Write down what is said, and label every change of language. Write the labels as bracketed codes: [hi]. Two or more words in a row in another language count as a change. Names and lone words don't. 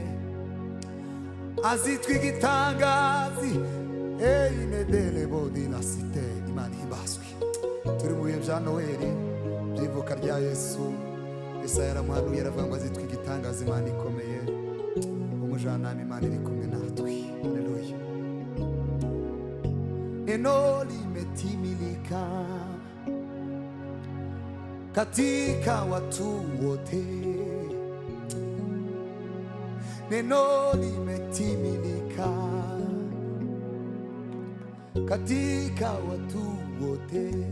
[rw] Azitwa igitangaza, inedele bodina site. Imana ihimbazwe. Turi mu bihe bya Noheli, by'ivuka rya Yesu. Yesaya yaramuhanuye aravuga ngo azitwa igitangaza, Imana ikomeye, umujyanama, Imana iri kumwe natwe. Haleluya. [sw] Neno limetimilika katika watu wote, neno limetimilika katika watu wote.